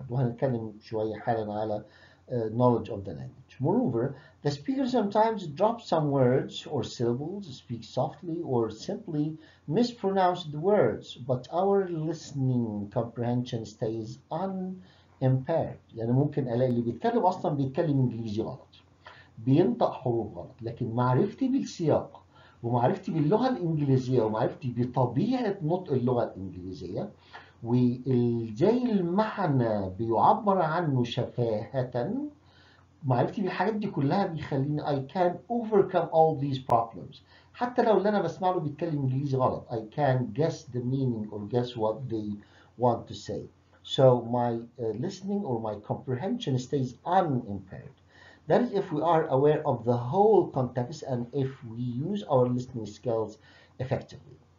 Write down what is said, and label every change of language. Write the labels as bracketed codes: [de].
[ar] وهنتكلم شوية حالا على [en] knowledge of the language. Moreover, the speaker sometimes drops some words or syllables, speaks softly, or simply mispronounce the words, but our listening comprehension stays unimpaired. [ar] يعني ممكن ألاقي اللي بيتكلم أصلا بيتكلم إنجليزي غلط، بينطق حروف غلط، لكن معرفتي بالسياق ومعرفتي باللغة الإنجليزية ومعرفتي بطبيعة نطق اللغة الإنجليزية وإزاي المعنى بيعبر عنه شفاهة، معرفتي بالحاجات دي كلها بيخليني [en] I can overcome all these problems. [ar] حتى لو اللي أنا بسمع له بيتكلم إنجليزي غلط [en] I can guess the meaning or guess what they want to say. So my listening or my comprehension stays unimpaired. That is if we are aware of the whole context and if we use our listening skills effectively.